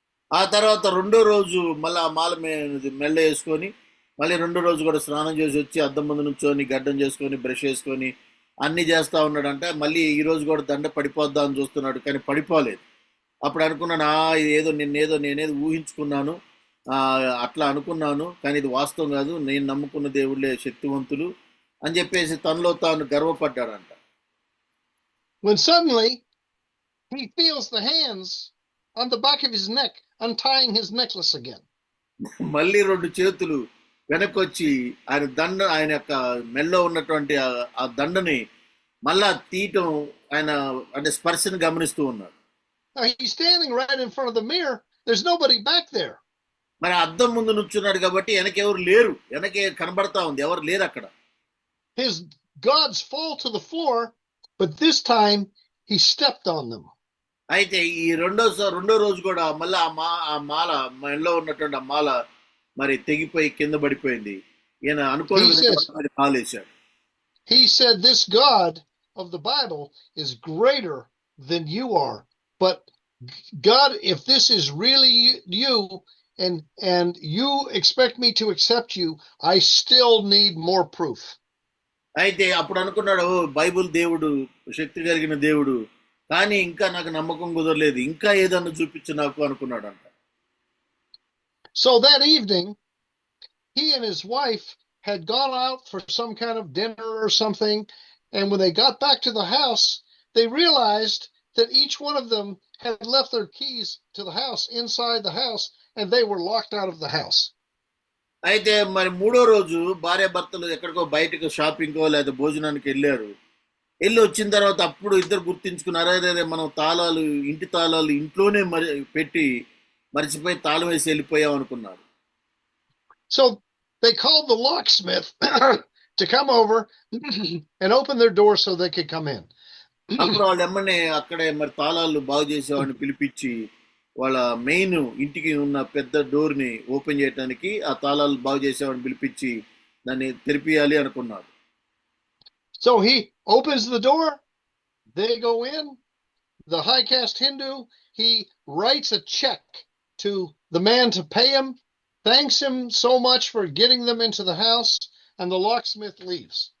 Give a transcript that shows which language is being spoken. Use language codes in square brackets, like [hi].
[te] ఆ తర్వాత 2వ రోజు మళ్ళీ ఆ మాల మెల్ల వేసుకొని మళ్ళీ 2వ రోజు కూడా స్నానం చేసి వచ్చి అద్దం ముందు నుంచొని గడ్డం చేసుకొని బ్రష్ చేసుకొని అన్ని చేస్తా ఉన్నాడంటే మళ్ళీ ఈ రోజు కూడా దండ పడిపోద్దా అని చూస్తున్నాడు. కానీ పడిపోలేదు. అప్పుడు అనుకున్నాను నేనేదో ఊహించుకున్నాను, అట్లా అనుకున్నాను, కానీ ఇది వాస్తవం కాదు, నేను నమ్ముకున్న దేవుళ్ళే శక్తివంతులు అని చెప్పేసి తనలో తాను గర్వపడ్డాడంట. [en] when suddenly he feels the hands on the back of his neck, untying his necklace again. [te] మళ్ళీ రెండు చేతులు వెనక్కొచ్చి ఆయన యొక్క మెల్లో ఉన్నటువంటి ఆ దండని మళ్ళా తీయటం ఆయన అంటే స్పర్శను గమనిస్తూ ఉన్నాడు. [en] Now, he's standing right in front of the mirror. There's nobody back there. [te] మరి అద్దం ముందు నుంచున్నాడు కాబట్టి వెనకెవరు లేరు, వెనకే కనబడతా ఉంది, ఎవరు లేరు అక్కడ. [en] His gods fall to the floor, but this time he stepped on them. [te] అయితే ఈ రెండో రోజు కూడా మళ్ళీ ఆ మాల మెల్లో ఉన్నటువంటి ఆ మాల మరి తెగిపోయి కింద పడిపోయింది. ఈయన అనుకోని కాలేశాడు. [en] He said, this God of the Bible is greater than you are. But God, if this is really you and you expect me to accept you, I still need more proof. [te] అయితే అప్పుడు అనుకున్నాడు, Bible దేవుడు శక్తి కలిగిన దేవుడు, కానీ ఇంకా నాకు నమ్మకం కుదరలేదు, ఇంకా ఏదన్నా చూపించు నాకు అనుకున్నాడు అంట. [en] So that evening, he and his wife had gone out for some kind of dinner or something, and when they got back to the house, they realized that each one of them had left their keys to the house, inside the house, and they were locked out of the house. [te] అయితే మరి మూడో రోజు భార్య భర్తలు ఎక్కడికో బయటకు షాపింగ్కో లేదా భోజనానికి వెళ్ళారు. వెళ్ళి వచ్చిన తర్వాత అప్పుడు ఇద్దరు గుర్తించుకున్నారు, అదే మనం ఇంటి తాళాలు ఇంట్లోనే పెట్టి మర్చిపోయి తాళం వేసి వెళ్ళిపోయాం అనుకున్నారు. [en] So they called the locksmith to come over and open their door so they could come in. [te] అప్పుడు వాళ్ళు ఎమ్మనే అక్కడే మరి తాళాలు బాగు చేసేవాడిని పిలిపించి వాళ్ళ మెయిన్ ఇంటికి ఉన్న పెద్ద డోర్ ని ఓపెన్ చేయడానికి ఆ తాళాలు బాగు చేసేవాడిని పిలిపించి దాన్ని తెరిపియాలి అనుకున్నారు. [en] So he opens the door, they go in. The high caste Hindu, he writes a check to the man to pay him, thanks him so much for getting them into the house, and the locksmith leaves.